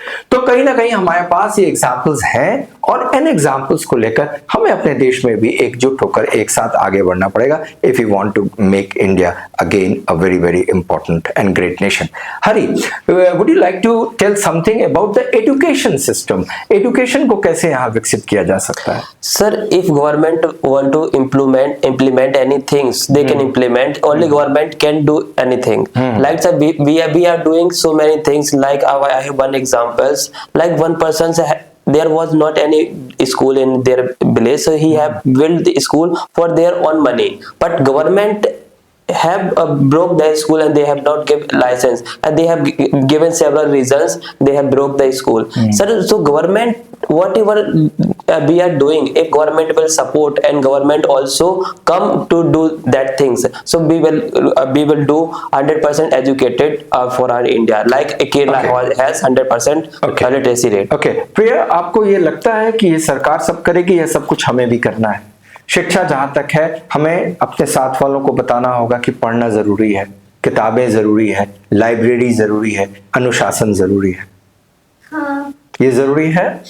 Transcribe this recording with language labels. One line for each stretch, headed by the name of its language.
Hindi: तो कहीं ना कहीं हमारे पास ये एग्जाम्पल्स हैं और इन एग्जाम्पल्स को लेकर हमें अपने देश में भी एकजुट होकर एक साथ आगे बढ़ना पड़ेगा
English: If you want to make India again a very very important and great nation. Hari, would you like to tell something about the education system?
Hindi: Education को कैसे यहाँ विकसित किया जा सकता है?
English: Sir, if government want to implement any things, they can implement. Only government can do anything. Like sir, we are doing so many things. Like I have one examples. Like one person, there was not any school in their village, so he have built the school for their own money. But government have broke the school and they have not given license, and they have given several reasons they have broke the school. Sir, so government whatever we are doing, if government will support and government also come to do that things, so we will do 100% educated for our India, like Kerala has 100% literacy rate.
Hindi: Okay, प्रिया, आपको ये लगता है कि ये सरकार सब करेगी या सब कुछ हमें भी करना है? शिक्षा जहां तक है, हमें अपने साथ वालों को बताना होगा कि पढ़ना जरूरी है, किताबें जरूरी है, लाइब्रेरी जरूरी है, अनुशासन जरूरी है। हाँ। ये जरूरी है।